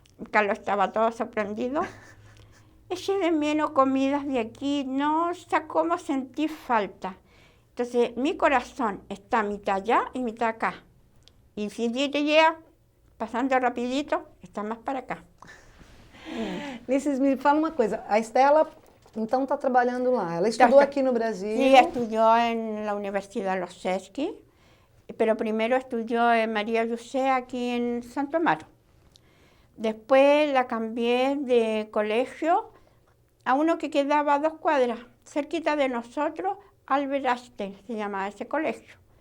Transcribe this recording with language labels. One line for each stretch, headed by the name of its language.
Spanish: Carlos estaba todo sorprendido. Eché de menos comidas de aquí, no sé cómo sentí falta. Entonces mi corazón está mitad allá y mitad acá. Y si diría, pasando rapidito, está más para acá.
Portuguese: Lices, me fala uma coisa, a Estela então está trabalhando lá, ela estudou aqui no Brasil?
Spanish: Sí, estudió en la Universidad Los Sesqui, pero primero estudió en María José aquí en Santo Amaro. Después la cambié de colegio a uno que quedaba a 2 cuadras, cerquita de nosotros, Albert Einstein se llamaba ese colegio.